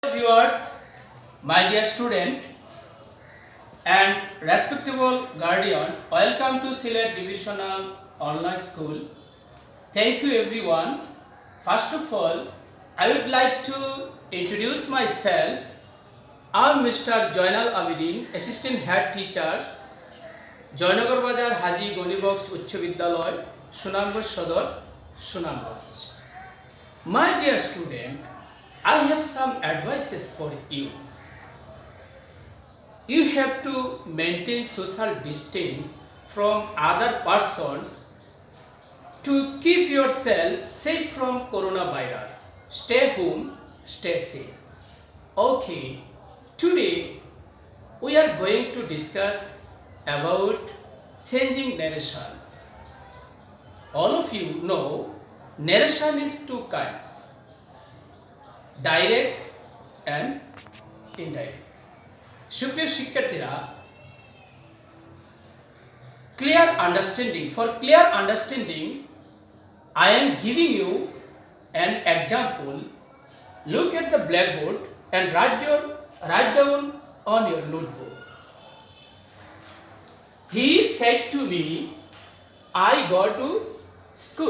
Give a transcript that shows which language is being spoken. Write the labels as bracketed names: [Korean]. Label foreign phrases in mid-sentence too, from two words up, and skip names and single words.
[English] Viewers, my dear student and respectable guardians, welcome to Sylhet Divisional Online School. Thank you everyone. First of all, I would like to introduce myself. I'm Mr. Joynal Abidin, Assistant Head Teacher, Joynagar Bazar Haji Gonibox Uccho Vidyalay, Sunamganj Sodor, Sunamganj. My dear student, I have some advices for you. You have to maintain social distance from other persons to keep yourself safe from coronavirus. Stay home, stay safe. Okay, today we are going to discuss about changing narration. All of you know narration is two kinds, direct and indirect. [Bangla] সুপ্রিয় শিক্ষার্থীরা, [English] for clear understanding I am giving you an example. Look at the blackboard and write down on your notebook. He said to me, I go to school.